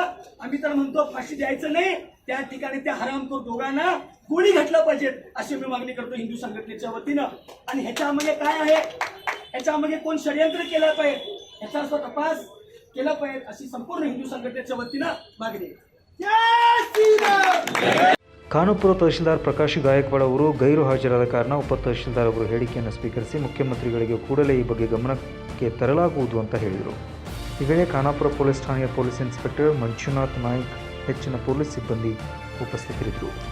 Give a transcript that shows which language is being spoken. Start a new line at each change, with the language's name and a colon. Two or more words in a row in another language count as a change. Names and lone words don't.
Marathi: आम्ही तर म्हणतो फाशी द्यायचं नाही, त्या ठिकाणी त्या हरामखोर दोघांना गोळी घातलं पाहिजे अशी मी मागणी करतो हिंदू संघटनेच्या वतीनं. आणि ह्याच्यामध्ये काय आहे, ह्याच्यामध्ये कोण षडयंत्र केलं पाहिजे, ह्याचा तपास केला पाहिजे अशी संपूर्ण हिंदू संघटनेच्या वतीनं मागणी.
Kannada: ಖಾನಾಪುರ ತಹಶೀಲ್ದಾರ್ ಪ್ರಕಾಶ್ ಗಾಯಕ್ವಾಡ್ ಅವರು ಗೈರು ಹಾಜರಾದ ಕಾರಣ ಉಪ ತಹಶೀಲ್ದಾರ್ ಅವರು ಹೇಳಿಕೆಯನ್ನು ಸ್ವೀಕರಿಸಿ ಮುಖ್ಯಮಂತ್ರಿಗಳಿಗೆ ಕೂಡಲೇ ಈ ಬಗ್ಗೆ ಗಮನಕ್ಕೆ ತರಲಾಗುವುದು ಅಂತ ಹೇಳಿದರು. ಈ ವೇಳೆ ಖಾನಾಪುರ ಪೊಲೀಸ್ ಠಾಣೆಯ ಪೊಲೀಸ್ ಇನ್ಸ್ಪೆಕ್ಟರ್ ಮಂಜುನಾಥ್ ನಾಯ್ಕ್, ಹೆಚ್ಚಿನ ಪೊಲೀಸ್ ಸಿಬ್ಬಂದಿ ಉಪಸ್ಥಿತರಿದ್ದರು.